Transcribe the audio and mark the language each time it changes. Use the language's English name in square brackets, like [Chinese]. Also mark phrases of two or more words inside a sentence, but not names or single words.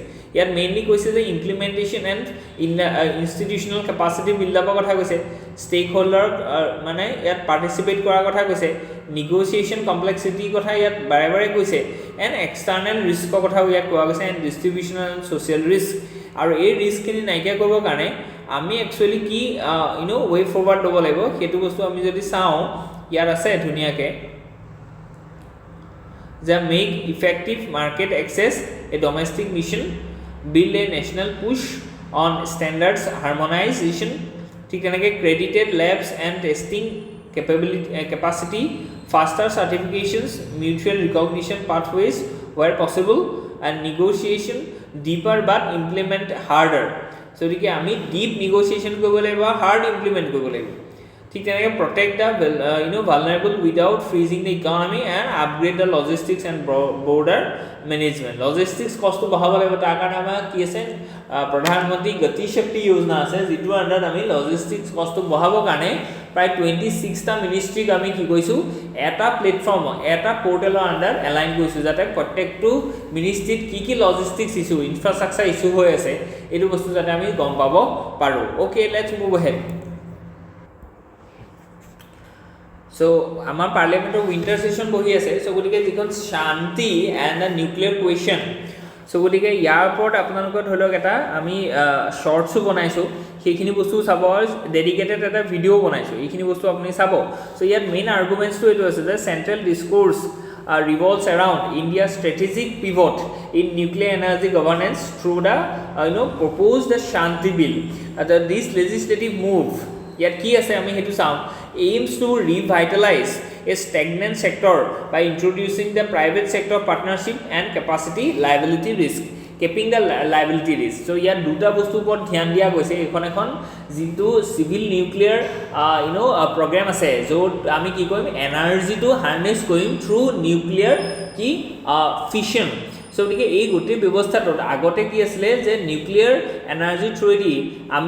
[Assamese] ইয়াত মেইনলি কৈছে যে [English] implementation and institutional capacity build up [Assamese] কথা কৈছে ষ্টেক হোল্ডাৰ মানে ইয়াত পাৰ্টিচিপেট কৰাৰ কথা কৈছে [English] negotiation complexity [Assamese] কথা ইয়াত বাৰে বাৰে কৈছে [English] and external risk [Assamese] কথাও ইয়াত কোৱা গৈছে [English] and distribution and social risk [Assamese] আৰু এই ৰিস্কখিনি নাইকিয়া কৰিবৰ কাৰণে আমি একচুৱেলি কি [English] way forward [Assamese] ল'ব লাগিব সেইটো বস্তু আমি যদি চাওঁ ইয়াত আছে ধুনীয়াকৈ [English] যে make effective market access a domestic mission build a national push on standards harmonization [Assamese] ঠিক তেনেকৈ [English] credited labs and testing capacity faster certifications mutual recognition pathways where possible and negotiation deeper but implement harder so [Assamese] গতিকে আমি [English] deep negotiation [Assamese] কৰিব লাগিব [English] hard implement [Assamese] কৰিব লাগিব ঠিক তেনেকৈ [English] protect the vulnerable without freezing the economy and upgrade the logistics and border management logistics cost [Assamese] বঢ়াব লাগিব তাৰ কাৰণে আমাৰ কি আছে প্ৰধানমন্ত্ৰী গতি শক্তি যোজনা আছে যিটো আন্ডাৰত আমি [English] logistics cost [Assamese] বঢ়াবৰ কাৰণে প্ৰায় 26টা মিনিষ্ট্ৰীক আমি কি কৈছোঁ এটা প্লেটফৰ্ম এটা পোৰ্টেলৰ আন্ডাৰ এলাইন কৰিছোঁ যাতে প্ৰত্যেকটো মিনিষ্ট্ৰীত কি [English] logistics issue infrastructure issue [Assamese] হৈ আছে এইটো বস্তু যাতে আমি গম পাব পাৰোঁ [English] okay let's move ahead [Assamese] So, আমাৰ পাৰ্লিয়ামেণ্টৰ [English] winter session [Assamese] বহি আছে সো গতিকে যিখন শান্তি [English] and the nuclear question [Assamese] সো গতিকে ইয়াৰ ওপৰত আপোনালোকৰ ধৰি লওক এটা আমি শ্বৰ্টছো বনাইছোঁ সেইখিনি বস্তু চাব ডেডিকেটেড এটা ভিডিঅ' বনাইছোঁ এইখিনি বস্তু আপুনি চাব সো ইয়াত [English] main arguments [Assamese] এইটো আছে যে [English] central discourse revolves around India's strategic pivot in nuclear energy governance through the proposed Shanti Bill. This legislative move yet [Assamese] কি আছে আমি হেতু চাওঁ [English] aims to revitalize a stagnant sector by introducing the private sector partnership and capacity liability risk capping the liability risk [Assamese] সো ইয়াত দুটা বস্তু ওপৰত ধ্যান দিয়া গৈছে এখন যিটো [English] civil nuclear program [Assamese] আছে য'ত আমি কি কৰিম এনাৰ্জিটো হাৰ্নেছ কৰিম [English] through nuclear [Assamese] কি ফিশন সো গতিকে এই গোটেই ব্যৱস্থাটোত আগতে কি আছিলে যে [English] nuclear energy through the [Assamese] আমি